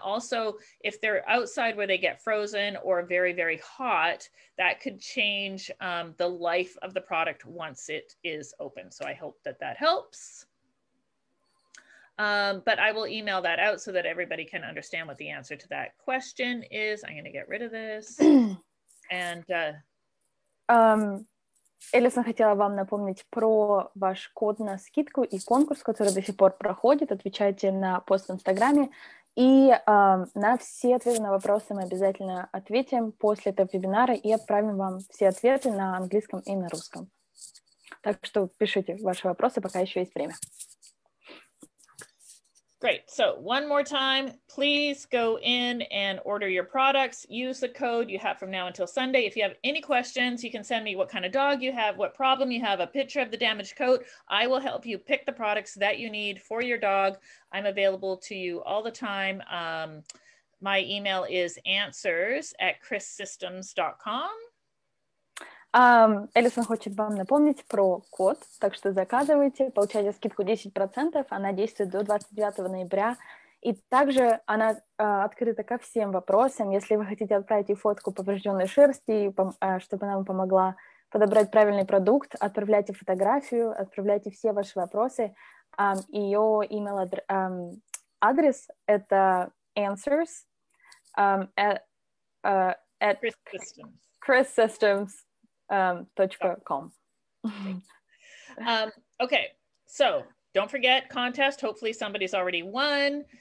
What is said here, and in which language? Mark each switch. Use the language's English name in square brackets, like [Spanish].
[English] Also, if they're outside where they get frozen or very, very hot, that could change the life of the product once it is open. So I hope that that helps. But I will email that out so that everybody can understand what the answer to that question is. I'm going to get rid of this. And [Russian] Эллисон хотела вам напомнить про ваш код на скидку и конкурс, который до сих пор проходит. Отвечайте на пост в Инстаграме. И на все ответы на вопросы мы обязательно ответим после этого вебинара и отправим вам все ответы на английском и на русском. Так что пишите ваши вопросы, пока еще есть время. [English] Great. So one more time, please go in and order your products. Use the code you have from now until Sunday. If you have any questions, you can send me what kind of dog you have, what problem you have, a picture of the damaged coat. I will help you pick the products that you need for your dog. I'm available to you all the time. My email is answers@chrissystems.com. [Russian] Эллисон хочет вам напомнить про код, так что заказывайте, получайте скидку 10%, она действует до 29 ноября, и также она открыта ко всем вопросам. Если вы хотите отправить ей фотку поврежденной шерсти, чтобы она вам помогла подобрать правильный продукт, отправляйте фотографию, отправляйте все ваши вопросы. Ее email-адрес это answers at CHRISCHRISTENSEN.com. [English] Okay, so don't forget contest. Hopefully somebody's already won.